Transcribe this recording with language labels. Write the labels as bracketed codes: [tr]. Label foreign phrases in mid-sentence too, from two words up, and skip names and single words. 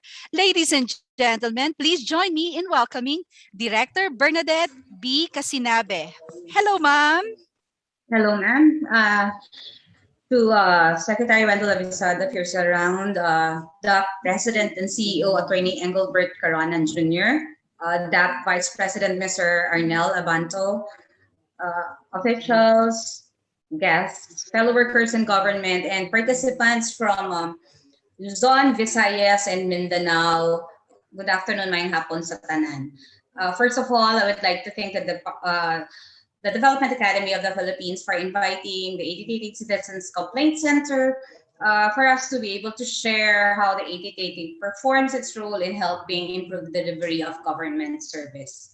[en] Ladies and gentlemen, please join me in welcoming Director Bernadette B. Casinabe. Hello, ma'am. Hello, ma'am. To Secretary Wendell Avisada, if you're still around, the President and CEO, Attorney Engelbert Caranan Jr., DAP Vice President, Mr. Arnel Abanto, officials, guests, fellow workers in government, and participants from Luzon, Visayas, and Mindanao. Good afternoon, [hil] mayang hapon sa tanan. [en] First of all, I would like to thank the Development Academy of the Philippines for inviting the 8888 Citizens Complaint Center for us to be able to share how the 8888 performs its role in helping improve the delivery of government service.